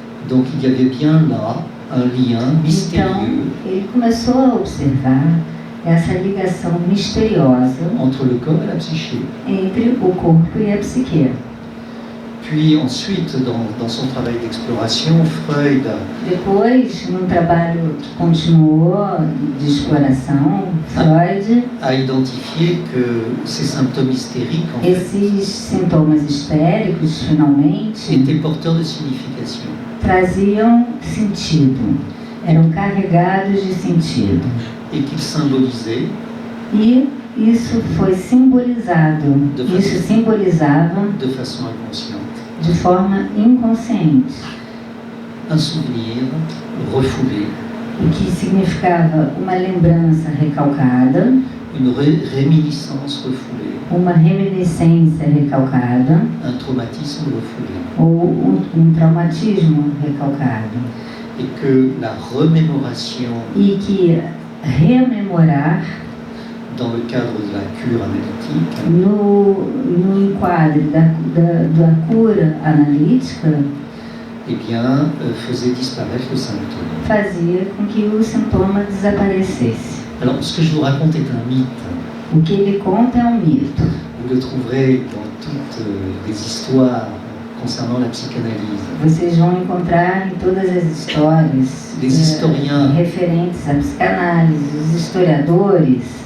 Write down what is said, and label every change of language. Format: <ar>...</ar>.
<fr>Donc il y avait bien là un lien mystérieux.</fr> <pt>Então ele começou a observar essa ligação misteriosa</pt> <fr>entre le corps et la psyché.</fr> <pt>Entre o corpo e a psique.</pt> <fr>Puis ensuite, dans son travail d'exploration, Freud,</fr> <pt>depois, num trabalho que continuou de exploração, Freud</pt> <fr>a identifié que ces symptômes hystériques, en</fr> <pt>esses sintomas histéricos, finalmente,</pt> <fr>étaient porteurs de signification.</fr> <pt>Traziam sentido, eram carregados de sentido.</pt> <fr>Et qu'ils symbolisaient,</fr> <pt>e isso foi simbolizado, isso simbolizava</pt> <fr>de façon inconsciente</fr> <pt>de forma inconsciente</pt> <fr>un souvenir refoulé,</fr> <pt>o que significava uma lembrança recalcada,</pt> <fr>une réminiscence refoulée,</fr> <pt>uma reminiscência recalcada,</pt> <fr>un traumatisme refoulé,</fr> <pt>ou traumatismo recalcado,</pt> <fr>et que la remémoration</fr> <pt>e que rememorar</pt> <fr>dans le cadre de la cure analytique</fr> <pt>no enquadre da cura analítica</pt> <fr>eh bien, faisait disparaître le symptôme.</fr> <pt>Fazia com que o sintoma desaparecesse.</pt> <fr>Alors, ce que je vous raconte est un mythe.</fr> <pt>O que ele conta é mito.</pt> <fr>Vous le trouverez dans toutes les histoires concernant la psychanalyse.</fr> <pt>Vocês vão encontrar em todas as histórias referentes à psicanálise, os historiadores.</pt>